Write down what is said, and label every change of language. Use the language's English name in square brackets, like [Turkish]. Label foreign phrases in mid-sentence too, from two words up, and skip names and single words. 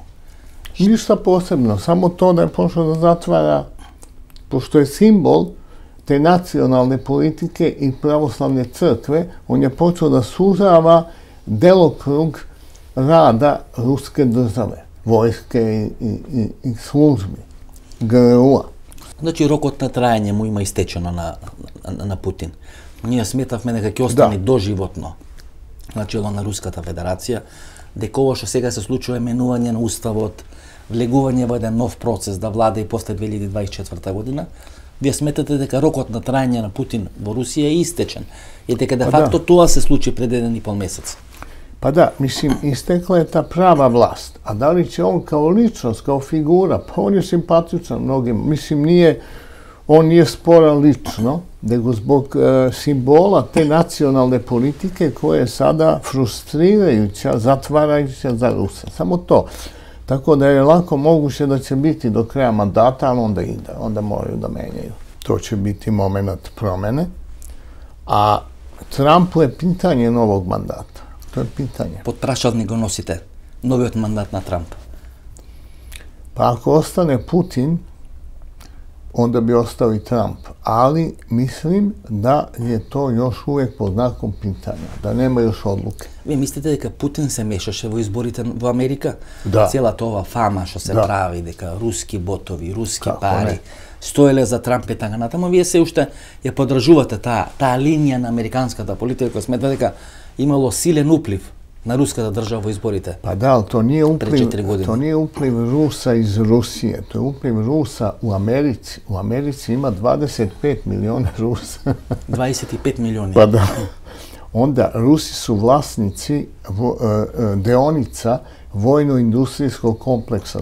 [Serbian] Ništa posebno, samo to da je počeo da zatvara, pošto je simbol te nacionalne politike i pravoslavne crkve, on je počeo da sužava delokrug rada ruske države, vojske i službi, GRU-a. [Macedonian] Значи рокот на траење му има истечено на Путин. Ние сметавме дека ќе остане доживотно на чело на Руската Федерација, дека ова што сега се случува менување на уставот, влегување во еден нов процес да влада и после 2024 година, вие сметате дека рокот на траење на Путин во Русија е истечен и дека [Latin] de facto [Macedonian] тоа се случи пред 1,5 месец. [Serbian] Pa da, mislim, istekla je ta prava vlast. A da li će on kao ličnost, kao figura, pa on je simpatičan mnogim. Mislim, on nije sporan lično, nego zbog simbola te nacionalne politike koja je sada frustrirajuća, zatvarajuća za Rusa. Samo to. Tako da je lako moguće da će biti do kraja mandata, ali onda ide, onda moraju da menjaju. To će biti moment promene. A Trumpu je pitanje novog mandata. To je pitanje. [Macedonian] Под прашалник го носите новиот мандат на Трамп? [Serbian] Pa ako ostane Putin, onda bi ostao i Trump. Ali mislim da je to još uvijek pod znakom pitanja, da nema još odluke. [Macedonian] Вие мислите дека Путин се мешаше во изборите во Америка? Да. Целата ова фама што се прави, дека руски ботови, руски пари, стоеле за Трамп и така натаму, вие се уште ја подржувате таа линија на американската политика, која смета дека имало силен уплив на руската држава во изборите. [Serbian] Pa da, ali to nije upliv Rusa iz Rusije, to je upliv Rusa u Americi. U Americi ima 25 miliona Rusa. [Macedonian] 25 milioni. [Serbian] Pa da. Onda Rusi su vlasnici deonica vojno-industrijskog kompleksa.